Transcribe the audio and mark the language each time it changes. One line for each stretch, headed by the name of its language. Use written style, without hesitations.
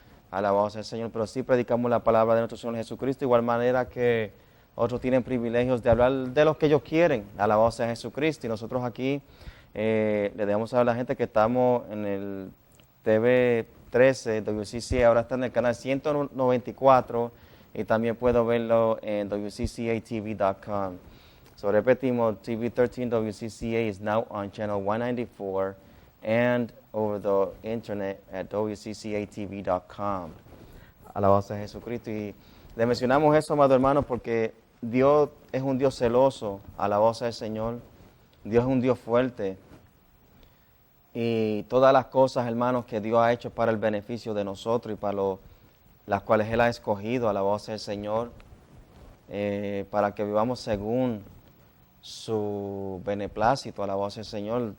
Spanish: Alabado sea el Señor, pero sí predicamos la palabra de nuestro Señor Jesucristo, igual manera que otros tienen privilegios de hablar de lo que ellos quieren. Alabado sea Jesucristo, y nosotros aquí le debemos saber a la gente que estamos en el TV 13, WCCA, ahora está en el canal 194 y también puedo verlo en wccatv.com.
English: So
Spanish: repetimos,
English: TV 13 WCCA is now on channel 194 and over the internet at wccatv.com.
Spanish: Alabado sea Jesucristo. Y le mencionamos eso, amado hermano, porque Dios es un Dios celoso. Alabado sea el Señor. Dios es un Dios fuerte. Y todas las cosas, hermanos, que Dios ha hecho para el beneficio de nosotros y para las cuales Él ha escogido, alabado sea el Señor, para que vivamos según su beneplácito, alabado sea el Señor.